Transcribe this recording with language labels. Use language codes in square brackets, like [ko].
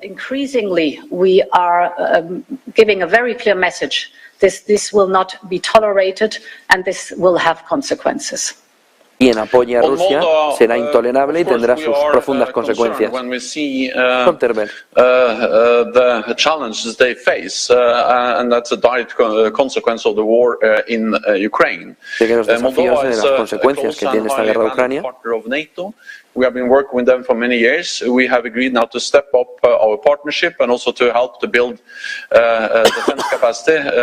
[en] Increasingly, we are giving a very clear message. This will not be tolerated and this will have consequences. [es] Y en apoyo a Rusia será intolerable y tendrá sus profundas consecuencias. Stoltenberg. [en] The challenges they face, and that's a direct consequence of the war in Ukraine. [es] Los desafíos y las consecuencias que tiene esta guerra de Ucrania. [en] We have been working with them for many years. We have agreed now to step up our partnership and also to help to build defense capacity.